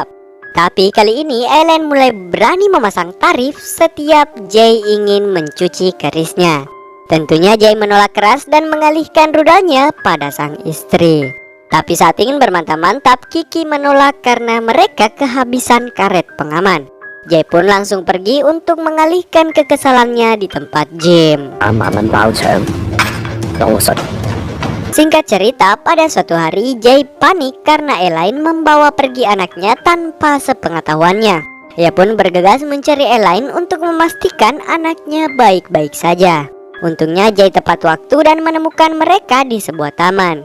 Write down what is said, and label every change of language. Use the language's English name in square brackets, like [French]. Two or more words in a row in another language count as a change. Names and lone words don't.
[Indonesian] Tapi kali ini Elaine mulai berani memasang tarif setiap Jay ingin mencuci kerisnya. Tentunya Jay menolak keras dan mengalihkan rudalnya pada sang istri. Tapi saat ingin bermantap-mantap, Kiki menolak karena mereka kehabisan karet pengaman. Jay pun langsung pergi untuk mengalihkan kekesalannya di tempat gym. [Cantonese] 5 萬蚊包場，攞我實 [Indonesian] Singkat cerita, pada suatu hari Jay panik karena Elaine membawa pergi anaknya tanpa sepengetahuannya. Ia pun bergegas mencari Elaine untuk memastikan anaknya baik-baik saja. Untungnya Jay tepat waktu dan menemukan mereka di sebuah taman.